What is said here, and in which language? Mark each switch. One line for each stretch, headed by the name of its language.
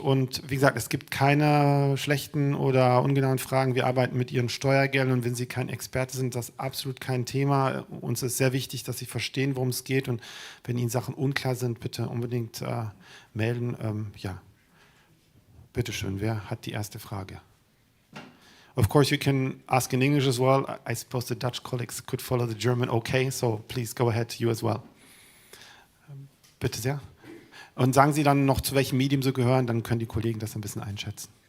German: Und wie gesagt, es gibt keine schlechten oder ungenauen Fragen. Wir arbeiten mit Ihren Steuergeldern und wenn Sie kein Experte sind, das ist absolut kein Thema. Uns ist sehr wichtig, dass Sie verstehen, worum es geht. Und wenn Ihnen Sachen unklar sind, bitte unbedingt melden. Ja. Bitte schön, wer hat die erste Frage?
English: Of course, you can ask in English as well. I suppose the Dutch colleagues could follow the German okay, so please go ahead, you as well.
German: Bitte sehr. Und sagen Sie dann noch, zu welchem Medium Sie gehören, dann können die Kollegen das ein bisschen einschätzen.